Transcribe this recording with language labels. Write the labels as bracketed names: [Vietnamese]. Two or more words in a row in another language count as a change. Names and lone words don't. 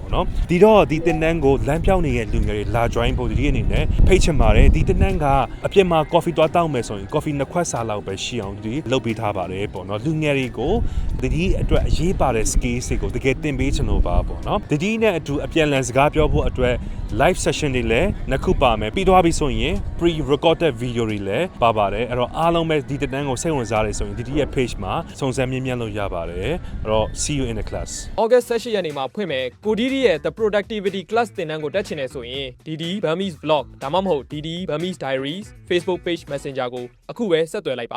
[Burmese] နော်ဒီတော့ဒီတင်နန်းကိုလမ်းပြောင်းနေတဲ့လူငယ်တွေလာ join ဖို့ဒီအနေနဲ့ဖိတ်ချင်ပါတယ်ဒီတင်နန်းကအပြင်မှာ coffee သွားတောင်းမယ်ဆိုရင် coffee နှစ်ခွက်စာလောက်ပဲရှိအောင်ဒီလုပ်ပေးထားပါတယ်ပေါ့နော်လူငယ်တွေကိုဒီအတွက်အရေးပါတဲ့ skills တွေကိုတကယ်သင်ပေးချင်လို့ပါပေါ့နော်ဒီနဲ့အတူအပြန်အလှန်စကားပြောဖို့အတွက် [English] live session [Burmese] တွေလည်းနှစ်ခုပါမယ်ပြီးသွားပြီဆိုရင် [English] pre recorded video [Burmese] တွေလည်းပါပါတယ်အဲ့တော့အားလုံးပဲဒီတင်နန်းကိုစိတ်ဝင်စားတယ်ဆိုရင်ဒီရဲ့ page မှာစုံစမ်းမြင်မြန်လို့ရပါတယ်အဲ့တော့ [English] see you in the class [Burmese] August 18 ရက်နေ့မှာဖွင့်မယ်ကိုဒီဒီရဲ့ The Productivity Class သင်တန်းကိုတက်ချင်တယ်ဆိုရင် DD Burmese Vlog ဒါမှမဟုတ် DD Burmese Diaries Facebook Page Messenger ကိုအခုပဲဆက်သွယ်လိုက်ပါ